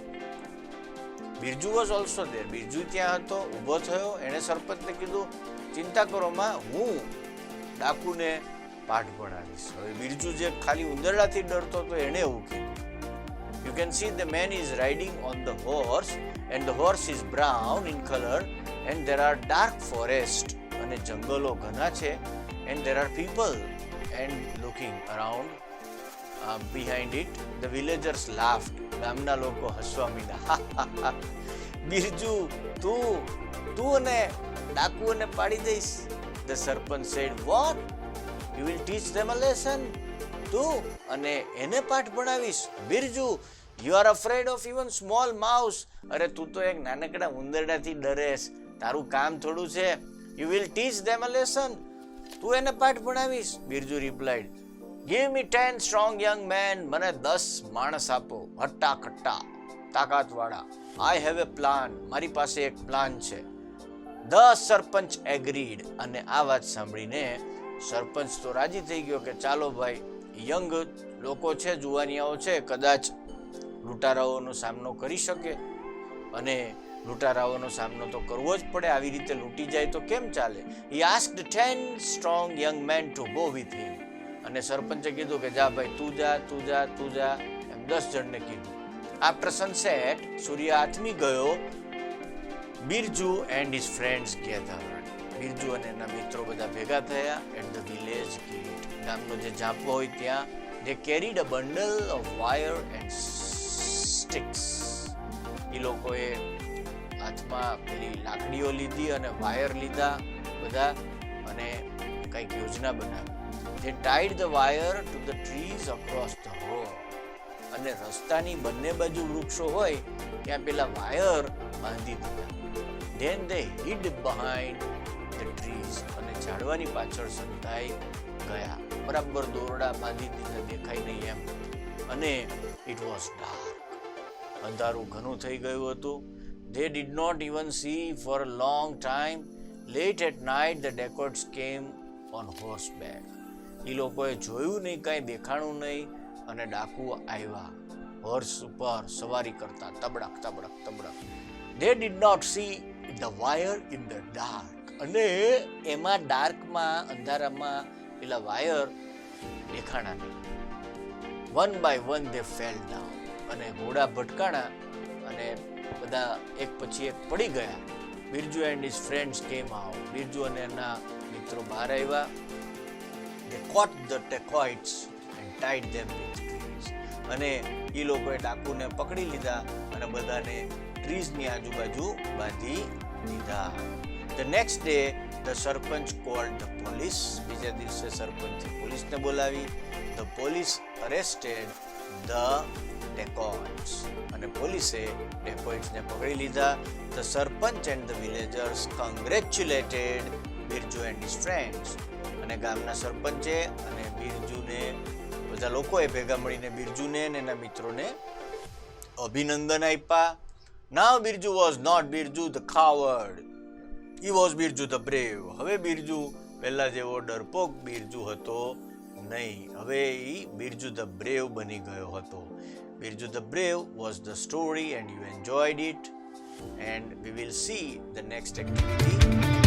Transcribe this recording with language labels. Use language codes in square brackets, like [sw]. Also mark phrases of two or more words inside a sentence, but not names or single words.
[gu] બિરજુ [en] was also there. [gu] બિરજુ ત્યાં હતો, ઊભો થયો. એણે સરપંચને કીધું, ચિંતા કરો માં, હું ડાકુને પાઠ ભણાવીશ. હવે બિરજુ જે ખાલી ઉંદરડાથી ડરતો હતો એણે એવું કીધું. [en] You can see the man is riding on the horse and the horse is brown in colour and there are dark forest. [gu] અને જંગલો ઘણા છે. [en] and there are people and looking around behind it. the villagers laughed. [gu] ગામના લોકો હસવા માંડ્યા. બિરજુ, તું અને ડાકુઓને પાડી દઈશ? [en] the સરપંચ said, what? you will teach them a lesson? [gu] તું અને એને પાઠ ભણાવીશ? બિરજુ, [en] you are afraid of even small mouse. [gu] અરે તું તો એક નાનકડા ઉંદરડાથી ડરેશ. તારું કામ થોડું છે. [en] you will teach them a lesson. [gu] તું એને પાઠ ભણાવીશ? બિરજુ replied, [en] Give me 10 strong young men, [gu] મને 10 માણસ આપો, હટ્ટા કટ્ટા, તાકાતવાળા. [en] I have a plan, [gu] મારી પાસે એક પ્લાન છે. [en] The sarpanch agreed, [gu] અને આ વાત સાંભળીને સરપંચ તો રાજી થઈ ગયો કે ચાલો ભાઈ, યંગ લોકો છે, જુવાનિયાઓ છે, કદાચ લૂંટારાઓનો સામનો કરી શકે, અને લૂંટારાઓનો સામનો તો કરવો જ પડે, આવી રીતે લૂંટી જાય તો કેમ ચાલે. [en] He asked 10 strong young men to go with him. [gu] અને સરપંચે કીધું કે જા ભાઈ, તું જા, તું જા, તું જા, એમ 10 જણને કીધું. [en] after sunset, [gu] સૂર્ય આથમી ગયો, [en] Birju and his friends gathered. [gu] બિરજુ અને એના મિત્રો બધા ભેગા થયા [en] at the village gate, [gu] ગામનો જે ઝાંપો હોય ત્યાં. [en] They carried a bundle of wire and sticks. [gu] એ લોકોએ હાથમાં પેલી લાકડીઓ લીધી અને વાયર લીધા બધા, અને કંઈક યોજના બનાવી. [en] They tied the wire to the trees across the road. [gu] અને રસ્તાની બંને બાજુ વૃક્ષો હોય ત્યાં પેલા વાયર બાંધી દીધા. [en] Then they hid behind the trees. [gu] અને ઝાડવાની પાછળ સંતાઈ ગયા, બરાબર દોરડા બાંધી દીધા, દેખાય નહીં એમ. [en] અને it was dark. [gu] અંધારું ઘણું થઈ ગયું હતું. [en] They did not even see for a long time. Late at night the dacoits came on horseback. [gu] એ લોકોએ જોયું નહીં, કાંઈ દેખાણું નહીં, અને ડાકુ આવ્યા હોર્સ ઉપર સવારી કરતા, તબડક તબડક તબડક. [en] They did not see the wire in the dark. [gu] અને એમાં ડાર્કમાં, અંધારામાં પેલા વાયર દેખાણા નહીં. [en] One by one they fell down. [gu] અને ઘોડા ભટકાણા અને બધા એક પછી એક પડી ગયા. [en] Birju and his friends came out. [gu] બિરજુ અને એના મિત્રો બહાર આવ્યા. [en] They caught the dacoits and tied them with trees. [gu] અને એ લોકોએ ડાકુને પકડી લીધા અને બધાને ટ્રીઝની આજુબાજુ બાંધી દીધા. [en] The next day the સરપંચ called the police. [gu] બીજા દિવસે સરપંચે પોલીસને બોલાવી. [en] The police arrested the dacoits. [gu] અને પોલીસે dacoitsને પકડી લીધા. [en] The સરપંચ and the villagers congratulated બિરજુ and his friends. [gu] અને ગામના સરપંચે અને બિરજુને, બધા લોકોએ ભેગા મળીને બિરજુને અને એના મિત્રોને અભિનંદન આપ્યા. [en] Now Birju was not Birju the coward. He was Birju the brave. [gu] હવે બિરજુ પહેલા જેવો ડરપોક બિરજુ હતો નહીં, હવે એ બિરજુ [en] the brave [gu] બની ગયો હતો. [en] Birju the brave was the story and you enjoyed it, and we will see the next activity